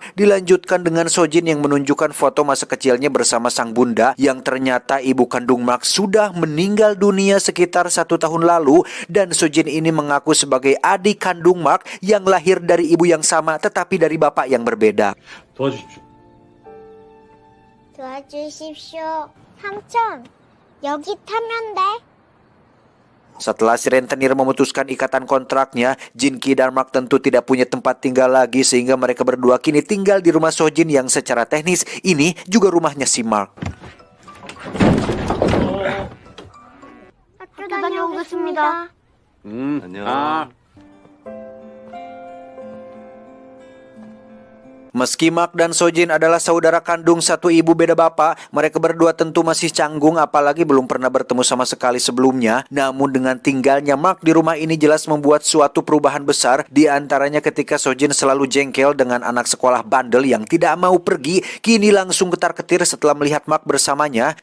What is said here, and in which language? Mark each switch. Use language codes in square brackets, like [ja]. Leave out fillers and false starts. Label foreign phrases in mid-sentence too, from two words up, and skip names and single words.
[id] Dilanjutkan dengan Sojin yang menunjukkan foto masa kecilnya bersama sang bunda, yang ternyata ibu kandung Mark sudah meninggal dunia sekitar 1 tahun lalu. Dan Sojin ini mengaku sebagai adik kandung Mark yang lahir dari ibu yang sama tetapi dari bapak yang berbeda. [ko] 도와주십시오. 도와주십시오. 삼촌, 여기 타면 돼. [id] Setelah si rentenir memutuskan ikatan kontraknya, Jinki dan Mark tentu tidak punya tempat tinggal lagi, sehingga mereka berdua kini tinggal di rumah Sojin yang secara teknis ini juga rumahnya si Mark. [ko] 학교 다녀오겠습니다. 안녕. [id] Meski Mark dan Sojin adalah saudara kandung satu ibu beda bapak, mereka berdua tentu masih canggung apalagi belum pernah bertemu sama sekali sebelumnya. Namun dengan tinggalnya Mark di rumah ini jelas membuat suatu perubahan besar, di antaranya ketika Sojin selalu jengkel dengan anak sekolah bandel yang tidak mau pergi, kini langsung ketar-ketir setelah melihat Mark bersamanya.